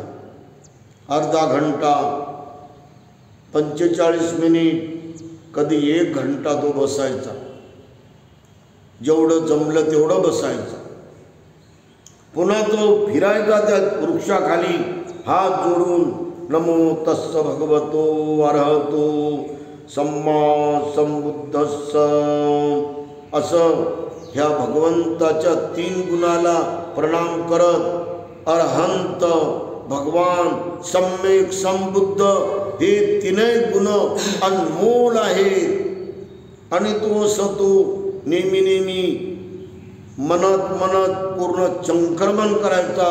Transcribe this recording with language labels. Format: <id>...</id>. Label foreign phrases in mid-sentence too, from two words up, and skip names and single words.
<mr>अर्धा घंटा, 45 मिनिट, कधी 1 घंटा तो बसायचा. जेवढं जमलं तेवढं बसायचं. पुन्हा तो फिरायचा त्या वृक्षाखाली हात जोडून,</mr> <pi>नमो तस्स भगवतो अरहतो सम्मा संबुद्धस्स,</pi> <mr>असं ह्या भगवंताच्या 3 गुणाला प्रणाम करत अरहंत भगवान सम्यक संबुद्ध हे 3ही गुण अनमोल आहेत आणि तो असं तो नेहमी नेहमी मनात पूर्ण संक्रमण करायचा.</mr>